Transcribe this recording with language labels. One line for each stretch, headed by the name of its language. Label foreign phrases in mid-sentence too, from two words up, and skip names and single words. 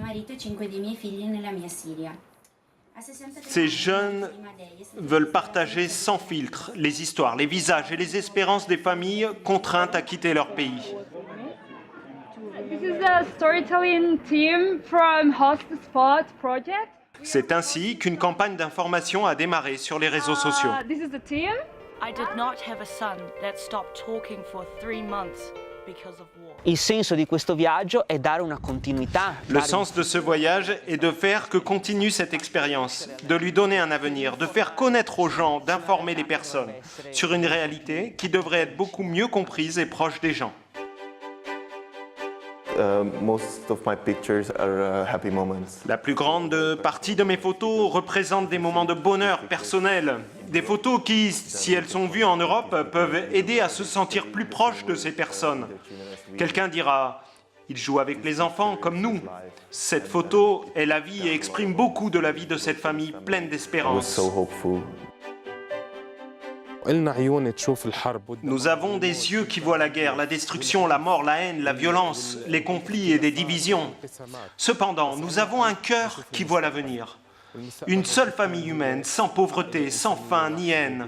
French: Ces jeunes veulent partager sans filtre les histoires, les visages et les espérances des familles contraintes à quitter leur pays. C'est ainsi qu'une campagne d'information a démarré sur les réseaux sociaux.
Italian: Il senso di questo viaggio è dare una continuità.
French: Le sens de ce voyage est de faire que continue cette expérience, de lui donner un avenir, de faire connaître aux gens, d'informer les personnes sur une réalité qui devrait être beaucoup mieux comprise et proche des gens.
English: Most of my pictures are happy moments.
French: La plus grande partie de mes photos représente des moments de bonheur personnel. Des photos qui, si elles sont vues en Europe, peuvent aider à se sentir plus proche de ces personnes. Quelqu'un dira, il joue avec les enfants comme nous. Cette photo est la vie et exprime beaucoup de la vie de cette famille pleine
English: I was
French: d'espérance.
English: so hopeful.
French: Nous avons des yeux qui voient la guerre, la destruction, la mort, la haine, la violence, les conflits et des divisions. Cependant, nous avons un cœur qui voit l'avenir. Une seule famille humaine, sans pauvreté, sans faim ni haine.